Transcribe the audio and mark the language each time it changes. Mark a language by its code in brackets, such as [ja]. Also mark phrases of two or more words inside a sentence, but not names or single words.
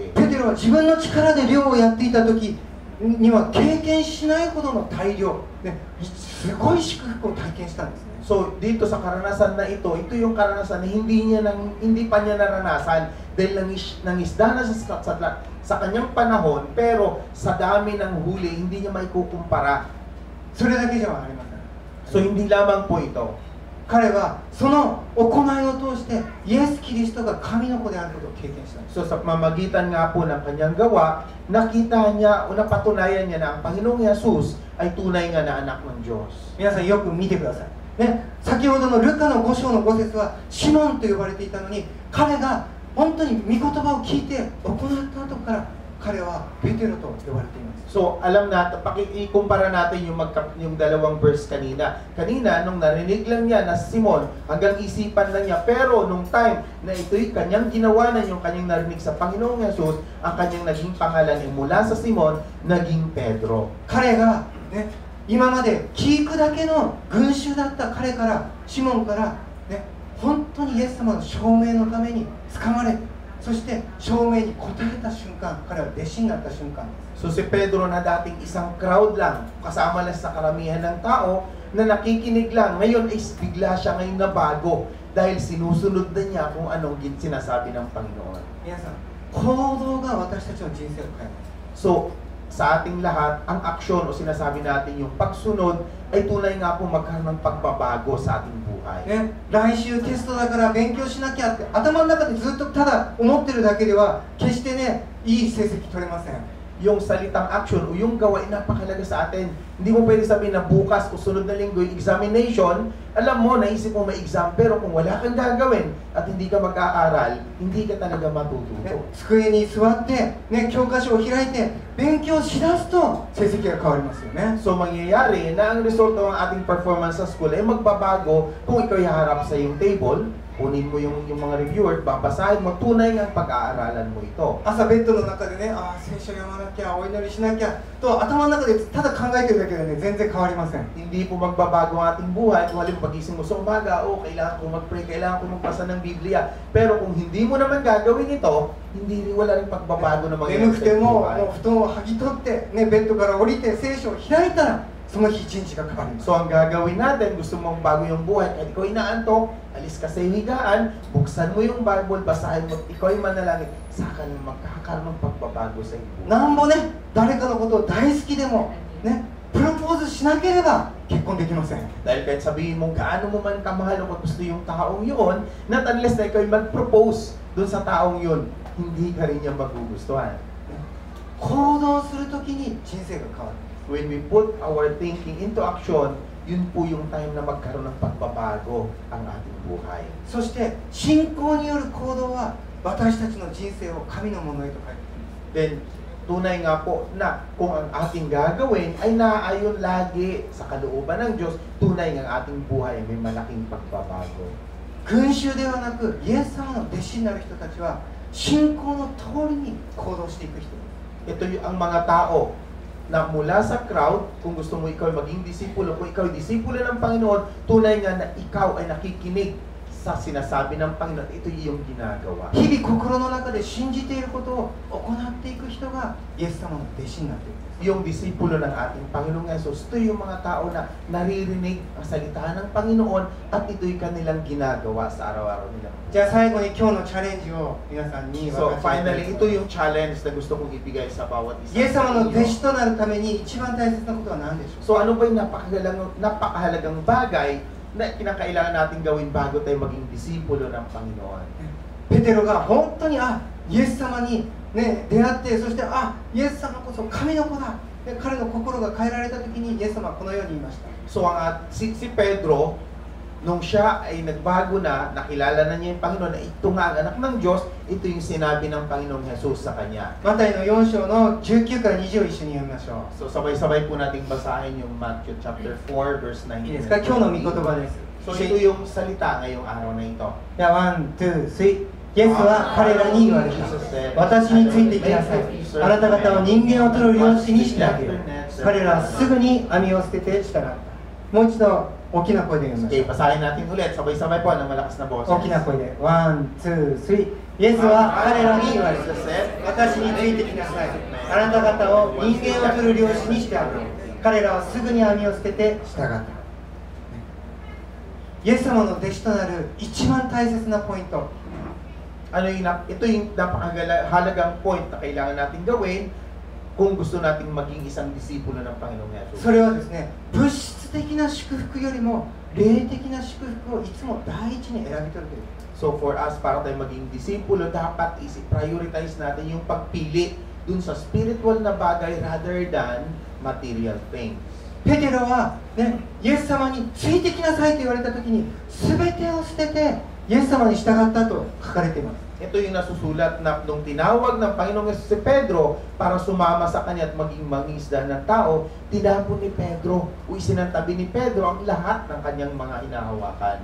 [ja] ペテロは自分の力で漁をやっていた時には経験しないほどの大量、ね、すごい祝福を体験したんですね。 [tl] So dito sa karanasan na ito yung karanasan na hindi pa niya naranasan dahil nangisda na sa kanyang panahon, pero sa dami ng huli hindi niya maikukumpara. [ja] それだけじゃありません。 [tl] So hindi lamang po ito. [ja] 彼はその行いを通してイエス・キリストが神の子であることを経験したんです。 [tl] So sa pamamagitan nga po ng kanyang gawa, nakita niya o napatunayan niya na ang Panginoong Yesus ay tunay nga na anak ng Diyos. [ja] 皆さんよく見てください。ね、先ほどのルカの5章の5節はシモンと呼ばれていたのに、彼が本当に御言葉を聞いて行った後から彼はペテロと呼ばれています。 [tl] So alam natin, pakikumpara natin yung dalawang verse kanina. Kanina, nung narinig lang niya na Simon, hanggang isipan lang niya. Pero nung time na ito'y kanyang ginawa na yung kanyang narinig sa Panginoong Yesus, ang kanyang naging pangalan ay mula sa Simon, naging Pedro. [ja] 彼が、ね、今まで聞くだけの群衆だった彼からシモンから、ね、本当にイエス様の証明のために掴まれ、そして証明に応えた瞬間、彼は弟子になった瞬間です。 [tl] So si Pedro na dating isang crowd lang, kasama lang sa karamihan ng tao, na nakikinig lang, ngayon ay bigla siya ngayon na bago dahil sinusunod na niya kung anong sinasabi ng Panginoon. [ja] 皆さん、行動が私たちの人生を変えます。 [tl] So, sa ating lahat, ang aksyon o sinasabi natin yung pagsunod ay tunay nga po magkaroon ng pagbabago sa ating buhay. [ja] ね、来週テストだから勉強しなきゃって頭の中でずっとただ思ってるだけでは決してね、いい成績取れません。 [tl] Yung salitang action o yung gawain napakalaga sa atin. Hindi mo pwede sabihin na bukas o sunod na linggo yung examination, alam mo, naisip mo may exam, pero kung wala kang gagawin at hindi ka mag-aaral, hindi ka talaga ね matututo. [ja] 机に座って、ね、教科書を開いて勉強しだすと成績が変わりますよね。 [tl] So mangyayari na ang resulta ng ating performance sa school ay magbabago kung ikaw iharap sa iyong table, kunin mo yung mga reviewer, babasahin mo, tunay nga pag-aaralan mo ito. [ja] 朝ベッドの中でね、ああ聖書読まなきゃ、お祈りしなきゃと頭の中でただ考えてるだけでね、全然変わりません。 [tl] Hindi po magbabago ang ating buhay kung halimbawa pagising mo sa umaga, kailangan ko mag-pray, kailangan ko magbasa ng Biblia. Pero kung hindi mo naman gagawin ito, wala rin pagbabago na [ja] 眠 [tl] mangyayari [ja] く [tl] sa [ja] て [tl] iyong [ja] も [tl] buhay. [ja] もう布団を剥ぎ取って、ね、ベッドから降りて聖書を開いたらその日一日が変わります。 [tl] So ang gagawin natin, gusto mong bago yung buhay, kahit ikaw inaantok, alis ka sa higaan, buksan mo yung Bible, basahin mo, ikaw ay manalangin, saka nang magkakaroon ng pagbabago sa iyong buhay. [ja] なんぼね、誰かのことを大好きでも、ね、プロポーズしなければ結婚できません。 [tl] Dahil kahit sabihin mo gaano mo man kamahal o gusto yung taong yun, [en] not unless [tl] na ikaw ay mag-propose dun sa taong yun, hindi ka rin niya magugustuhan. [ja] 行動するときに人生が変わる。 [en] When we put our thinking into action, [tl] yun po yung time na magkaroon ng pagbabago ang ating buhay. [ja] そして信仰による行動は私たちの人生を神のものへと変えていく。 [tl] Then, tunay nga po na kung ang ating gagawin ay naaayon lagi sa kalooban ng Diyos, tunay nga ang ating buhay ay may malaking pagbabago. [ja] 群衆ではなくイエス様の弟子になる人たちは信仰の通りに行動していく人です。 [tl] Ito yung ang mga tao na mula sa crowd, kung gusto mo ikaw ay maging disipulo, kung ikaw ay disipulo ng Panginoon, tunay nga na ikaw ay nakikinig sa sinasabi ng Panginoon. Ito yung ginagawa. [ja] 日々心の中で信じていることを行っていく人がイエス様の弟子になっているんです。 [tl] Yung disipulo ng ating Panginoong Yesus, ito yung mga tao na naririnig ang salita ng Panginoon at ito'y kanilang ginagawa sa araw-araw nila. [ja] じゃあ最後に今日のチャレンジを皆さんに [tl] So [ja] 分かち合いたい [tl] finally, ito yung challenge na gusto kong ibigay sa bawat [ja] イエス [tl] isa [ja] 様 [tl] sa [ja] の弟子 [tl] inyo. [ja] となるために一番大切なことは何でしょう？ [tl] So ano ba yung napakahalagang bagay na kinakailangan natin gawin bago tayo maging disipulo ng Panginoon? [ja] ペテロが本当にイエス様に、ね、出会って、そしてイエス様こそ神の子だ。で彼の心が変えられた時にイエス様はこのように言いました。 [tl] So si Pedro, nung siya ay nagbago na, nakilala na niya yung Panginoon na ito nga ang anak ng Diyos, ito yung sinabi ng Panginoong Jesus sa kanya. [ja] マタイの4章の19から20を一緒に読みましょう。 [tl] So sabay-sabay po nating basahin yung [en] Matthew chapter 4 verse 19. [ja] いいですか？今日の御言葉です。 [tl] So ito yung salita ngayong araw na ito. [ja] では [en] one, two, three. [ja] イエスは彼らに言われた。私についてきなさい。あなた方を人間を取る漁師にしてあげる。彼らはすぐに網を捨てて従った。もう一度大きな声で読みまし [tl] Okay, [ja] ょう。 [tl] basahin natin ulit. Sabay-sabay po ng malakas na boses. [ja] 大きな声で [en] one, two, three. [ja] イエスは彼らに言われた。私についてきなさい。あなた方を人間を取る漁師にしてあげる。彼らはすぐに網を捨てて従った。イエス様の弟子となる一番大切なポイント。 [tl] ito yung napakahalagang point na kailangan natin gawin kung gusto nating maging isang disipulo ng Panginoong Yesus. [ja] それはですね、物質的な祝福よりも霊的な祝福をいつも第一に選び取るという。 [en] So for us, [tl] para tayo maging disipulo, dapat i-prioritize natin yung pagpili dun sa spiritual na bagay [en] rather than material things. [ja] ペテロは、ね、イエス様についてきなさいと言われた時に全てを捨ててイエス様に従ったと書かれています。 [tl] Ito yung nasusulat na nung tinawag ng Panginoong Yesus si Pedro para sumama sa kanya at maging mangisda ng tao, tinapon ni Pedro o isinantabi ni Pedro ang lahat ng kanyang mga hinahawakan.